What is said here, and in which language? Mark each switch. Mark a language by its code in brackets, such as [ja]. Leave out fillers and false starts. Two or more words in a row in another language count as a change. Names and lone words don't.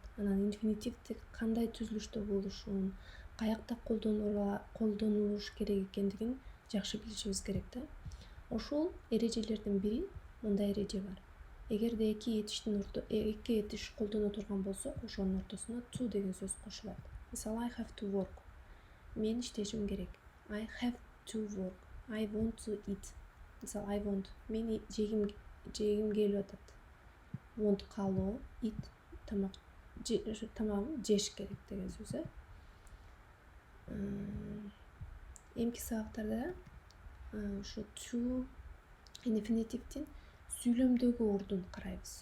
[ky] Анан инфинитивдик кандай түзүлүштө болушун, каякта колдонулуш керек экендигин жакшы билишибиз керек да. Ошол эрежелердин бири мындай эреже бар. Эгерде эки этиш колдоно турган болсок, ошонун ортосуна to деген сөз кошулат. Мисалы, [en] I have to work. [ky] Мен иштешим керек. [en] I have to work. I want to eat. Мисалы, I want. [ky] Мен жегим келип атат. Want каалоо, eat тамагым жеш керек деген сөз. Эмки сабактарда ошо to инфинитивдин сүйлөмдөгү ордун карайбыз.